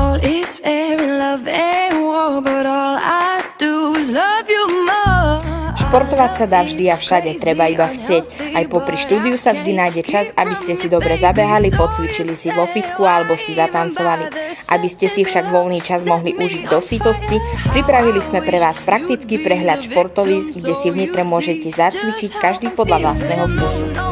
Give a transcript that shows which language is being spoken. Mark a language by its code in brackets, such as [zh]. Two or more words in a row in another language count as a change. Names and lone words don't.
[en] It's fair in love and war, but all I do is love you more. [sk] Športovať sa dá vždy a všade, treba iba chcieť. Aj popri štúdiu sa vždy nájde čas, aby ste si dobre zabehali, pocvičili si vo fitku alebo si zatancovali. Aby ste si však voľný čas mohli užiť do sítosti, pripravili sme pre vás praktický prehľad športovísk, kde si v Nitre môžete zacvičiť každý podľa vlastného vkusu.